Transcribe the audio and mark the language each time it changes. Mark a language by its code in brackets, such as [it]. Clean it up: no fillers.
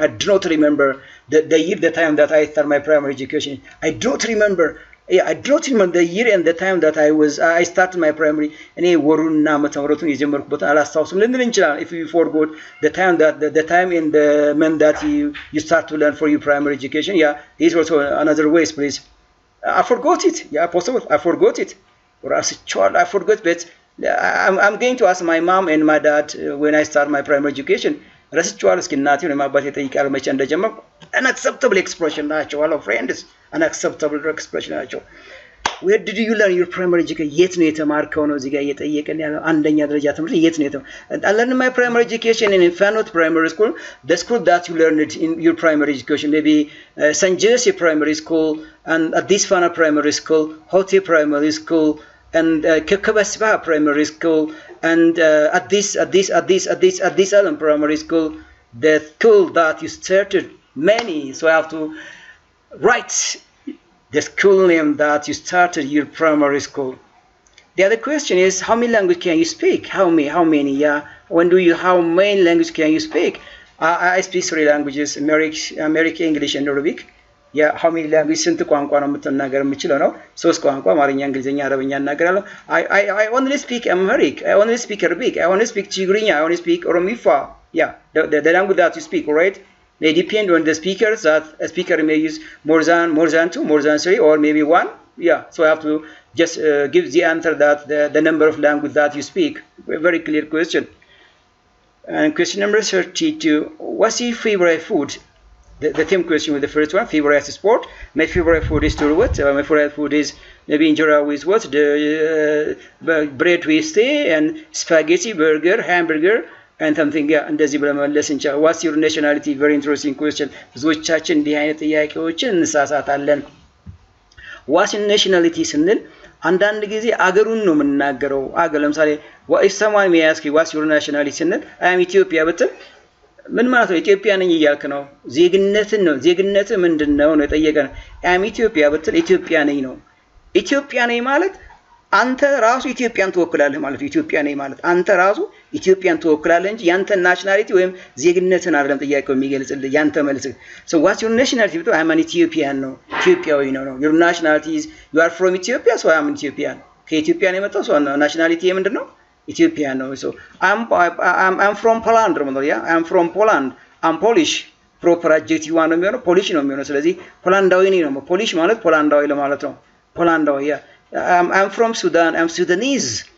[en] I do not remember the year, the time that I started my primary education. I do not remember. Yeah, I do not remember the year and the time that I started my primary. [am] እኔ ወሩና መተምረቱን የጀመርኩበትን አላስታውስም ልንል እንችላለን. [en] If you forgot the time and the month that you start to learn for your primary education, yeah, these are also another ways, please. I forgot it. Yeah, possible. I forgot it. Or as a child, I forgot, but I'm going to ask my mom and my dad when I start my primary education. [am] ረስቼዋለሁ እስኪ እናቴ ነው አባቴ ጠይቃለሁ መቼ እንደጀመርኩ. [en] unacceptable expression ናቸው all friends, unacceptable expression ናቸው. where did you learn your primary education? [am] የት ነው የተማርከው ነው እዚህ ጋር እየጠየቀን ያለው። አንደኛ ደረጃ ትምህርት የት ነው የተማርከው? [en] I learned my primary education in Fanot Primary School. The school that you learned in your primary education, maybe St. Jesse Primary School and Adisfana Primary School, Hote Primary School, and Kekabasba Primary School, and at this Alan Primary School, the school that you started many. So I have to write the school name that you started your primary school. The other question is, how many languages can you speak? How many? Yeah. How many languages can you speak? I speak 3 languages: American, English, and Arabic. Yeah, how many languages? [am] ስንት ቋንቋ ነው የምትናገር የምችለው ነው? 3 ቋንቋ፣ አማርኛ፣ እንግሊዝኛ፣ አረብኛ እናገራለሁ። [en] I only speak Amharic. I only speak Arabic. I only speak Tigrinya. I only speak Oromifa. Yeah, the language that you speak, right? They depend on the speakers. That a speaker may use more than 2, more than 3, or maybe 1. Yeah, so I have to just give the answer that the number of language that you speak. A very clear question. And question number 32. What's your favorite food? The same question with the first one. Favorite sport. My favorite food is to what? My favorite food is maybe injera with what? The bread with steak and spaghetti, burger, hamburger, and something yeah [am] እንደዚህ ብለን መመለስ እንችላለን። [en] what's your nationality? very interesting question። [am] ብዙዎቻችን እንዲህ አይነት ጥያቄዎችን እንሳሳታለን። what's your nationality ስንል አንዳንድ ጊዜ አገሩን ነው የምንናገረው። አገር ለምሳሌ [en] if someone may ask you what's your nationality [am] ስንል I am Ethiopia ብትል ምን ማለት ነው? ኢትዮጵያ ነኝ እያልክ ነው። ዜግነትን ነው ዜግነት ምንድነው ነው የጠየቀን። I am Ethiopia ብትል ኢትዮጵያ ነኝ ነው። ኢትዮጵያ ነኝ ማለት አንተ ራሱ ኢትዮጵያን ትወክላለህ ማለት ነው። ኢትዮጵያ ነኝ ማለት አንተ ራሱ ኢትዮጵያን ትወክላለህ እንጂ ያንተ ናሽናሊቲ ወይም ዜግነትን አይደለም ጥያቄው የሚገልጽልህ ያንተ መልስ። [en] so what's your nationality? I'm an Ethiopian ነው ኢትዮጵያዊ ነው ነው your nationality is you are from Ethiopia so I'm Ethiopian [am] ከኢትዮጵያ ነው የመጣው [en] so ናሽናሊቲ ምንድነው? [am] ኢትዮጵያ ነው። so I'm from Poland ነው ያ I'm from Poland I'm Polish proper adjective ነው የሚሆነው ፖሊሽ ነው የሚሆነው። ስለዚህ ፖላንዳዊ ነው ፖሊሽ ማለት ፖላንዳዊ ለማለት ነው። ፖላንዳዊ ያ [en] I'm from Sudan. I'm Sudanese.